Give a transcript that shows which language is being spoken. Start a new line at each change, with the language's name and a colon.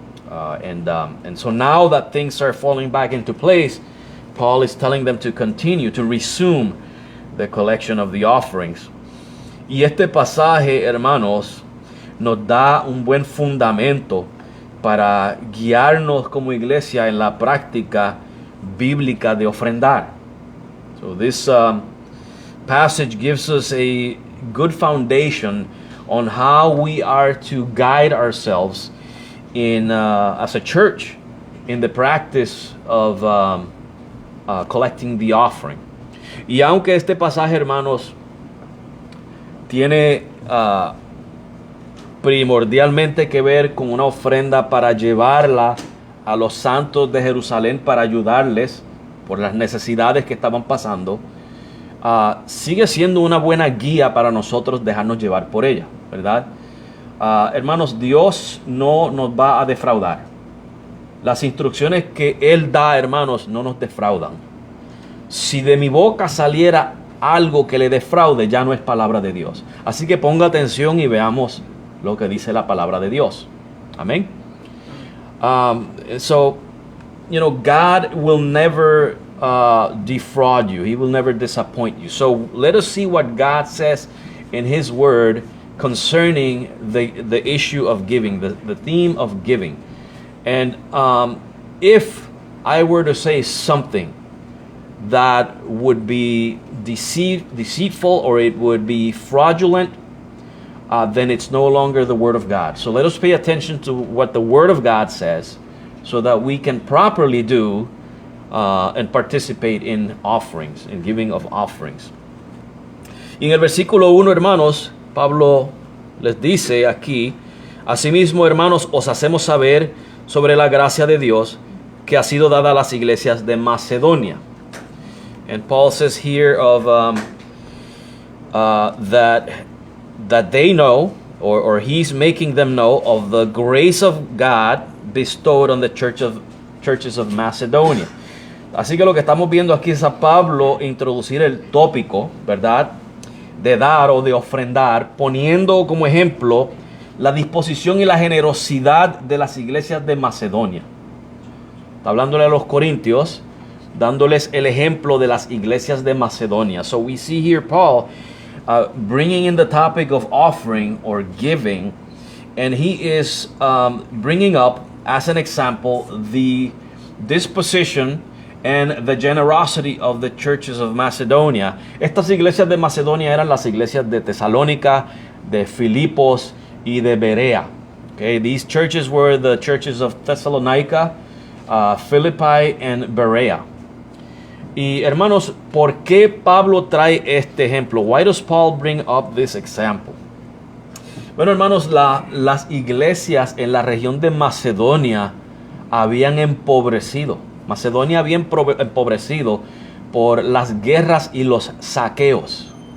English: And so now that things are falling back into place, Paul is telling them to continue, to resume the collection of the offerings.
Spanish: Y este pasaje, hermanos, nos da un buen fundamento para guiarnos como iglesia en la práctica bíblica de ofrendar.
English: So this passage gives us a good foundation on how we are to guide ourselves in as a church in the practice of collecting the offering.
Spanish: Y aunque este pasaje, hermanos, tiene primordialmente que ver con una ofrenda para llevarla a los santos de Jerusalén para ayudarles por las necesidades que estaban pasando, sigue siendo una buena guía para nosotros dejarnos llevar por ella, ¿verdad? Hermanos, Dios no nos va a defraudar. Las instrucciones que Él da, hermanos, no nos defraudan. Si de mi boca saliera algo que le defraude, ya no es palabra de Dios. Así que ponga atención y veamos lo que dice la palabra de Dios. Amén.
English: So, God will never defraud you. He will never disappoint you. So let us see what God says in His Word concerning the issue of giving, the theme of giving. And if I were to say something that would be deceitful or it would be fraudulent, then it's no longer the Word of God. So let us pay attention to what the Word of God says so that we can properly do and participate in offerings, in giving of offerings.
Spanish: Y en el versículo 1, hermanos, Pablo les dice aquí, asimismo, hermanos, os hacemos saber sobre la gracia de Dios que ha sido dada a las iglesias de Macedonia.
English: And Paul says here of that they know, or he's making them know of the grace of God bestowed on the churches of Macedonia.
Spanish: Así que lo que estamos viendo aquí es a Pablo introducir el tópico, ¿verdad?, de dar o de ofrendar, poniendo como ejemplo la disposición y la generosidad de las iglesias de Macedonia. Está hablándole a los corintios, dándoles el ejemplo de las iglesias de Macedonia.
English: So we see here Paul bringing in the topic of offering or giving, and he is bringing up as an example the disposition and the generosity of the churches of Macedonia.
Spanish: Estas iglesias de Macedonia eran las iglesias de Tesalónica, de Filipos y de Berea.
English: Okay, these churches were the churches of Thessalonica, Philippi and Berea.
Spanish: Y hermanos, ¿por qué Pablo trae este ejemplo?
English: Why does Paul bring up this example?
Spanish: Bueno, hermanos, las iglesias en la región de Macedonia habían empobrecido. Macedonia había empobrecido por las guerras y los saqueos.